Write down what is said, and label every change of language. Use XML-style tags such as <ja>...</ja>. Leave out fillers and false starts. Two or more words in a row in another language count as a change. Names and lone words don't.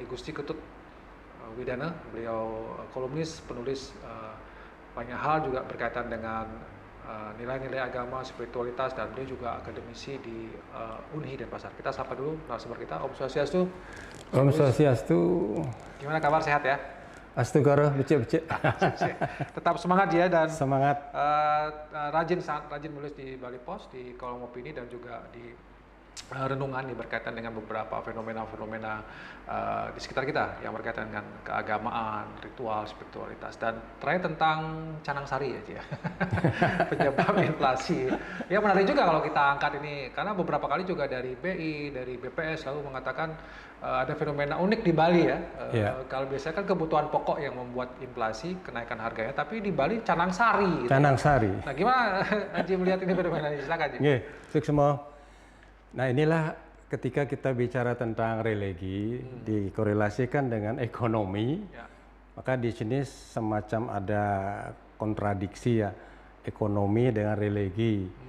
<id>Igusti Ketut Widana, beliau kolumnis, penulis banyak hal juga berkaitan dengan nilai-nilai agama, spiritualitas, dan beliau juga akademisi di Unhi Denpasar. Kita sapa dulu narasumber kita,</id> <sa>ॐ स्वस्त्यस्तु. ॐ स्वस्त्यस्तु.</sa> <id>Gimana kabar, sehat ya?</id> <ban>Astu karo, becek-becek.</ban> <id>Tetap semangat ya, dan semangat. Sangat rajin menulis di Bali Pos, di kolom opini, dan juga di renungan yang berkaitan dengan beberapa fenomena-fenomena di sekitar kita yang berkaitan dengan keagamaan, ritual, spiritualitas, dan terakhir tentang canang sari ya, penyebab inflasi. Ya menarik juga kalau kita angkat ini, karena beberapa kali juga dari BI, dari BPS lalu mengatakan ada fenomena unik di Bali ya. Kalau biasanya kan kebutuhan pokok yang membuat inflasi, kenaikan harganya, tapi di Bali canang sari. Canang sari. Nah gimana Haji melihat ini fenomena ini? Silakan Haji. Nggih, semua. Nah inilah ketika kita bicara tentang religi dikorelasikan dengan ekonomi, maka di sini semacam ada kontradiksi ya, ekonomi dengan religi.</id>